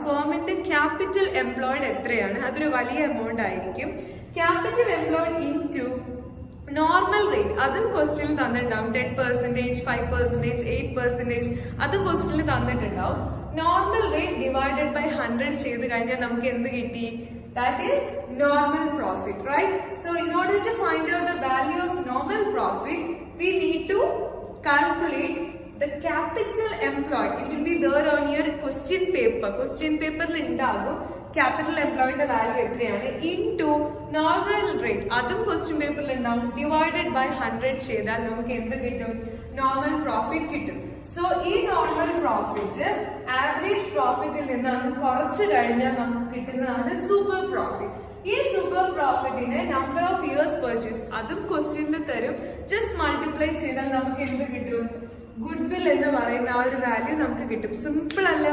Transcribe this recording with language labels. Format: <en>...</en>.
<ml>ഫേമിന്റെ capital employed എത്രയാണ്? അതൊരു വലിയ എമൗണ്ട് ആയിരിക്കും. Capital employed in to normal rate, അതും ക്വസ്റ്റ്യനിൽ തന്നിട്ടുണ്ടാവും. 10%, 5%, 8%, അത് ക്വസ്റ്റ്യനിൽ തന്നിട്ടുണ്ടാവും. നോർമൽ റേറ്റ് ഡിവൈഡഡ് ബൈ 100 ചെയ്ത് കഴിഞ്ഞാൽ നമുക്ക് എന്ത് കിട്ടി?</ml> <en>That is normal profit, right? So in order to find out the value of normal profit, we need to calculate the capital employed. It will be there on your question paper. Question paper</en> <ml>il undagum</ml> <en>capital employed the value</en> <ml>എത്രയാണ്</ml> <en>into normal rate.</en> <ml>അതും question paper il undagum divided by 100 ചെയ്താൽ നമുക്ക് എന്ത് കിട്ടും? Normal profit കിട്ടും. So ഈ normal profit average പ്രോഫിറ്റിൽ നിന്ന് അങ്ങ് കുറച്ച് കഴിഞ്ഞാൽ നമുക്ക് കിട്ടുന്നതാണ് സൂപ്പർ പ്രോഫിറ്റ്. ഈ super പ്രോഫിറ്റിനെ number of years purchase അതും ക്വസ്റ്റ്യനിൽ തരും. ജസ്റ്റ് മൾട്ടിപ്ലൈ ചെയ്താൽ നമുക്ക് എന്ത് കിട്ടും? ഗുഡ്വിൽ എന്ന് പറയുന്ന ആ ഒരു വാല്യൂ നമുക്ക് കിട്ടും. സിമ്പിൾ അല്ല?</ml>